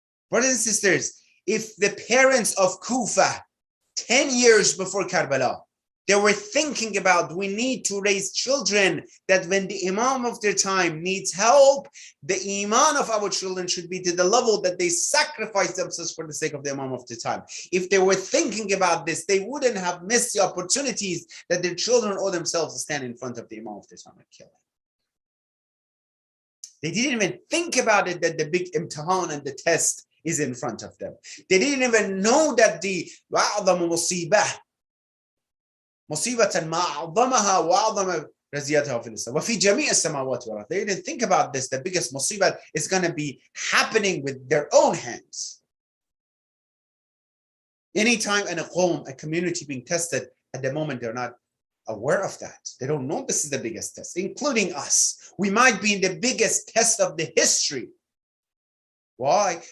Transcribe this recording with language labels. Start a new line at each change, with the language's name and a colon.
English: Brothers and sisters, if the parents of Kufa, 10 years before Karbala, they were thinking about, we need to raise children that when the Imam of their time needs help, the Iman of our children should be to the level that they sacrifice themselves for the sake of the Imam of their time. If they were thinking about this, they wouldn't have missed the opportunities that their children or themselves to stand in front of the Imam of their time and kill him. They didn't even think about it, that the big imtihan and the test is in front of them. They didn't even know that the
Arabic: وَأَعْظَمُ مُصِيبَةً مصيبة ما أعظمها وأعظم رزيتها في الإسلام وفي جميع السماوات والأرض.
English: They didn't think about this. The biggest musibah is going to be happening with their own hands. Anytime in a community being tested, at the moment they're not aware of that. They don't know this is the biggest test, including us. We might be in the biggest test of the history. Why?